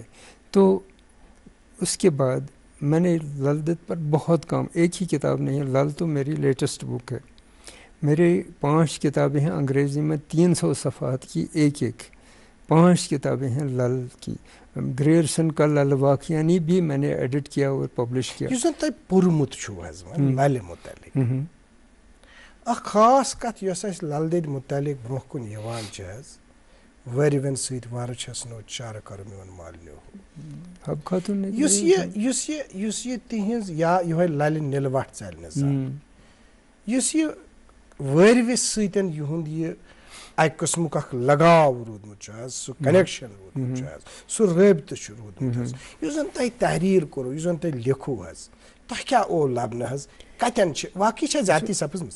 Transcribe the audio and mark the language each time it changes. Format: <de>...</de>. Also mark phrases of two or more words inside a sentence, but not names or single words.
<ur>تو اس کے بعد میں نے لل دید پر بہت کام, ایک ہی کتاب نہیں ہے, لل تو میری</ur> <en>latest book</en> <ur>ہے. میرے 5 کتابیں ہیں انگریزی میں 300 صفحات کی ایک ایک, 5 کتابیں ہیں لل کی. گریئرسن کا لل واقعانی بھی میں نے ایڈٹ کیا اور پبلش کیا.</ur> <ks>یُس زن تۄہہِ پوٚرمُت چھُو حظ للہِ متعلق, اکھ خاص کتھ یۄس اسہِ لل دٮ۪دِ متعلق برونٛہہ کُن یِوان چھِ حظ, وٲرِوٮ۪ن سۭتۍ وارٕ چھَسنو چارٕ کرو میون مالنیو.</ks> <ur>حب خاتون نے</ur> <ks>یُس یہِ تِہنٛز یا یِہوے للہِ نِلہٕ وٹھ ژلہِ نہٕ زانٛہہ, یُس یہِ وٲرۍوِس سۭتۍ یِہُنٛد یہِ اکہِ قٕسمُک اکھ لگاو روٗدمُت چھُ حظ, سُہ کنیکشن روٗدمُت چھُ حظ, سُہ رٲبطہٕ چھُ روٗدمُت حظ, یُس زن تۄہہِ تحریر کوٚروٕ, یُس زن تۄہہِ لیکھوٗ حظ, تۄہہِ کیٛاہ اوو لبنہٕ حظ, کتٮ۪ن چھِ واقعی چھا زیادتی سپٕزمٕژ؟</ks>